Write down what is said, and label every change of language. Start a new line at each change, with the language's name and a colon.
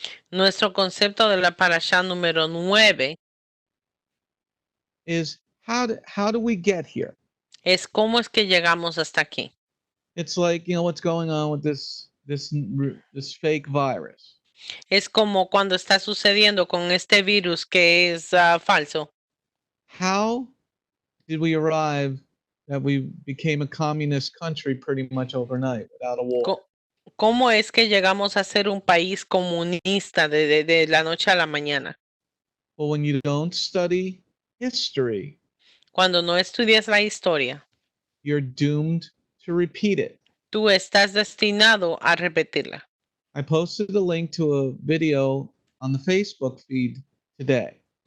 Spanish: Nuestro concepto de la parasha número 9
English: is how do we get here?
Spanish: es cómo es que llegamos hasta aquí.
English: It's like, what's going on with this fake virus.
Spanish: Es como cuando está sucediendo con este virus que es falso.
English: How did we arrive that we became a communist country pretty much overnight without a war?
Spanish: ¿Cómo es que llegamos a ser un país comunista de la noche a la mañana?
English: Well, when you don't study history,
Spanish: Cuando no estudias la historia,
English: you're doomed to repeat it.
Spanish: tú estás destinado a repetirla.
English: I posted a link to a video on the Facebook feed today.